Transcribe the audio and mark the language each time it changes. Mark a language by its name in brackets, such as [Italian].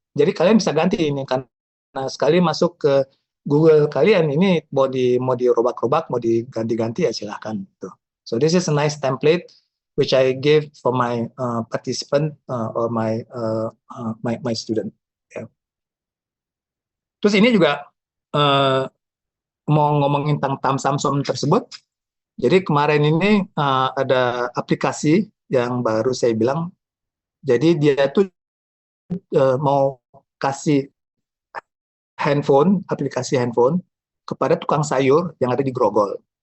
[Indonesian] Jadi kalian bisa ganti ini karena sekali masuk ke Google kalian ini mau dirobak-robak, mau diganti-ganti ya silahkan. [English] So this is a nice template which I give for my participant or my student. Yeah. [Indonesian] Terus ini juga mau ngomongin tentang Samsung tersebut. Jadi kemarin ini ada aplikasi yang baru saya bilang. Jadi dia tuh mau kasih aplikasi handphone kepada tukang sayur yang ada di Grogol.